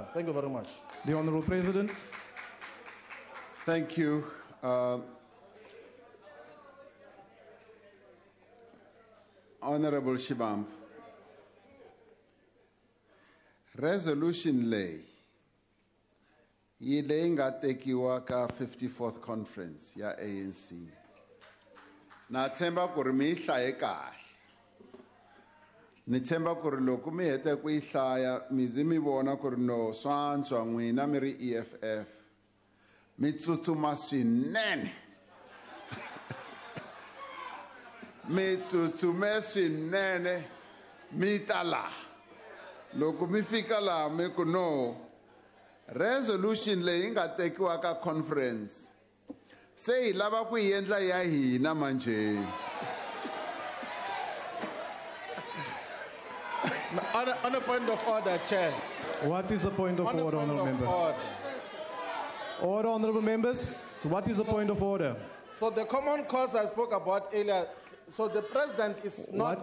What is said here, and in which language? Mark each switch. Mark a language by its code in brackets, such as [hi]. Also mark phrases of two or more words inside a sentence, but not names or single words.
[en] Thank you very much. The Honourable President. Thank you. Honourable Shibamb. [ts] Resolution lay nga tekiwa ka 54th conference ya ANC na tshemba ku ri mi hlaye kahle ni tshemba ku ri loko mi heta ku yi hlaya mi zi mi vona ku ri no swantswa n'wina mi ri EFF mi tsutsuma swinene mi tsutsume swinene mi ta laha loko mi fika laha mi ku no resolution leyi nga tekiwa ka conference se hi lava ku yi endla ya hina manjeni. [en] On a point of order, Chair. What is the point of order, Honourable Member? Order, Honourable Members. What is the point of order? So the common cause I spoke about earlier, so the President is not...